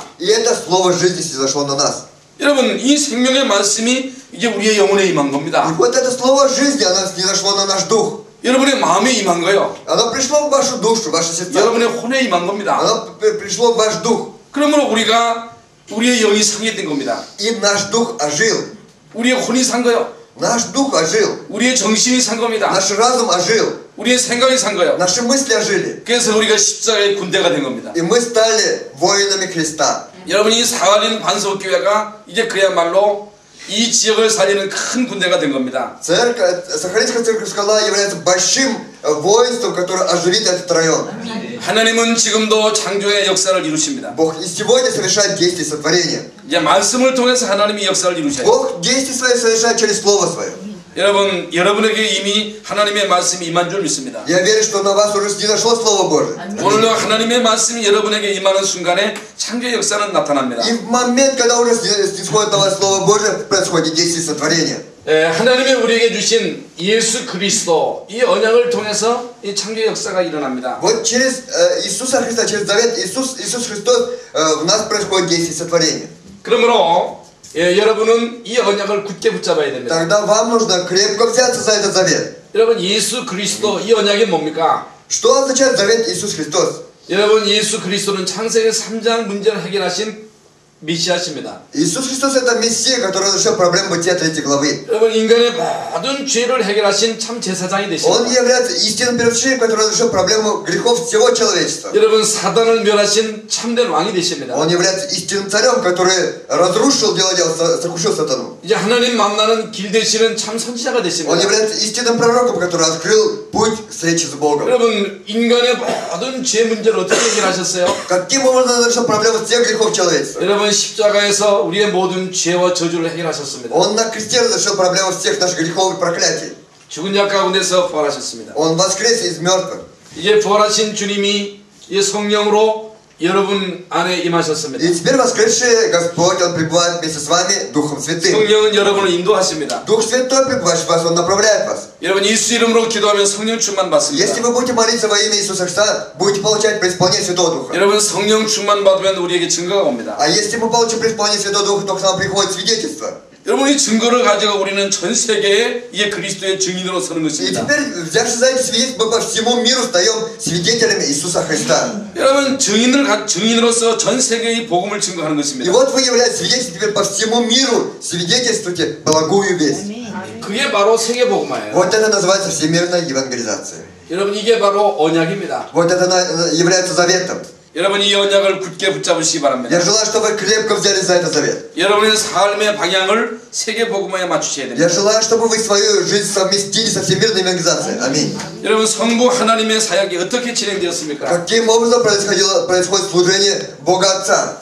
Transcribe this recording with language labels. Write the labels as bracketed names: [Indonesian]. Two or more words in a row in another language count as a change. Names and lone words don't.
[Russian] И это слово жизни снизошло на нас. [Korean] 여러분 이 생명의 말씀이 이제 우리의 영혼에 임한 [Russian] И [Korean] 겁니다. [Russian] вот это слово жизни, оно снизошло на наш дух. [Korean] 여러분의 마음에 임한 거요. [Russian] Оно пришло в вашу душу, в ваше сердце. [Korean] 여러분의 혼에 임한 겁니다. [Russian] Оно пришло в ваш дух. [Korean] 그러므로 우리가 우리의 영이 상해 된 겁니다. [Russian] И наш дух ожил. [Korean] 우리의 혼이 산 거요. [Russian] Наш дух ожил. [Korean] 우리의 정신이 산 겁니다. [Russian] Наш разум ожил. [Korean] 우리의 생각이 산 거요. [Russian] Наши мысли ожили. [Korean] 그래서 우리가 십자가의 군대가 된 겁니다. [Russian] И мы стали воинами Христа. [Korean] 여러분이 사할린 반석교회가 이제 그야말로 이 지역을 살리는 큰 군대가 된 겁니다. [Russian] Сахалинская церковь Скала является большим воинством, которое оживит этот район. [Korean] 하나님은 지금도 창조의 역사를 이루십니다. [Russian] Бог и сегодня совершает действия сотворения. [Korean] 이제 말씀을 통해서 하나님이 역사를 이루셔요. [Russian] Бог действия свои совершает через Слово Свое. [Korean] 여러분, 여러분에게 이미 하나님의 말씀이 임한 줄 믿습니다. [Russian] Я верю, что на вас уже снизошло Слово Божие. [Korean] 오늘도 하나님의 말씀이 여러분에게 임하는 순간에 창조의 역사는 나타납니다. [Russian] И в момент, когда уже снисходит на вас Слово Божие, происходит действие сотворения. [Korean] 하나님이 우리에게 주신 예수 그리스도 이 언약을 통해서 이 창조의 역사가 일어납니다. [Russian] Вот через Иисуса Христа, через завет Иисус Христос в нас происходит действие сотворения. [Korean] 그러므로 여러분은 이 언약을 굳게 붙잡아야 됩니다. [Russian] Тогда вам нужно крепко взяться за этот завет. [Korean] 여러분 예수 그리스도 이 언약이 뭡니까? [Russian] Что означает завет Иисус Христос? [Korean] 여러분 예수 그리스도는 창세기 3장 문제를 해결하신 메시아십니다. [Russian] Иисус Христос это Мессия, который решил проблему бытия 3 главы. [Korean] 여러분 인간의 모든 죄를 해결하신 참 제사장이 [Russian] Он [Korean] 되십니다. [Russian] является истинным первосвященником, который решил проблему грехов всего человечества. [Korean] 여러분 사단을 멸하신 참된 왕이 되십니다. [Russian] Он является истинным царем, который разрушил дело дел, сокрушил сатану. [Korean] 이제 하나님 만나는 길 되시는 참 선지자가 [Russian] Он [Korean] 되십니다. [Russian] является истинным пророком, который открыл путь встречи с Богом. [Korean] 여러분 인간의 모든 죄 문제를 어떻게 해결하셨어요? [Russian] Каким образом он решил проблему всех грехов человечества? [Korean] 여러분 십자가에서 우리의 모든 죄와 저주를 해결하셨습니다. [Russian] Он на кресте разрешил проблему всех наших грехов и проклятий. [Korean] 죽은 자 가운데서 부활하셨습니다. [Russian] Он воскрес из мертвых. [Korean] 이제 부활하신 주님이 이 성령으로 여러분 안에 임하셨습니다. [Russian] И теперь воскресший Господь, Он пребывает вместе с вами Духом Святым. [Korean] 성령은 여러분을 인도하십니다. [Russian] Дух Святой пребывает в вас, Он направляет вас. [Korean] 여러분 예수 이름으로 기도하면 성령 충만 받습니다. [Russian] Если вы будете молиться во имя Иисуса Христа, будете получать преисполнение Святого Духа. [Korean] 여러분 성령 충만 받으면 우리에게 증거가 옵니다. [Russian] А если мы получим преисполнение Святого Духа, то к нам приходит свидетельство. [Korean] 여러분 이 증거를 가지고 우리는 전 세계에 이게 그리스도의 증인으로 서는 [Russian] И [Korean] 것입니다. [Russian] теперь, взявшись за эти свидетельства, мы по всему миру стаем свидетелями Иисуса Христа. [Korean] 여러분 증인으로서 전 세계의 복음을 증거하는 [Russian] И [Korean] 것입니다. [Russian] вот вы являетесь свидетелем теперь по всему миру, свидетельствуйте благую весть. [Korean] 그게 바로 세계 복음화예요. [Russian] Вот это называется всемирная евангелизация. [Korean] 여러분 이게 바로 언약입니다. [Russian] Вот это является заветом. [Korean] 여러분 이 언약을 굳게 붙잡으시기 바랍니다. [Russian] Я желаю, чтобы вы крепко взялись за этот завет. [Korean] 여러분의 삶의 방향을 세계 복음화에 맞추셔야 됩니다. [Russian] Я желаю, чтобы вы свою жизнь совместили со всемирной евангелизацией. Аминь. [Korean] 여러분 성부 하나님의 사역이 어떻게 진행되었습니까? [Russian] Каким образом происходит служение Бога Отца?